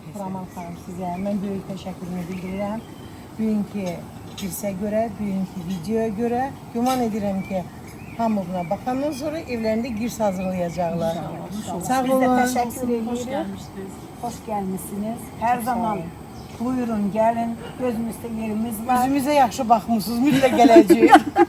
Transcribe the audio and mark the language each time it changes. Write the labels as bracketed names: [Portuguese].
[Azerbaijani] Xuraman xanım sizə mən böyük təşəkkürümü bildirirəm. Bugünkü dirsə görə, bugünkü videoya görə güman edirəm ki, hamuruna baxandan sonra evlərində girs hazırlayacaqlar. Sağ [Turkish] Biz de [Azerbaijani] olun. [Turkish] teşekkür ediyoruz. Hoş gelmişsiniz. Her zaman buyurun gelin. Gözümüzde yerimiz var. [Azerbaijani] Üzümüzə yaxşı baxmısınız, mütləq gələcəyik.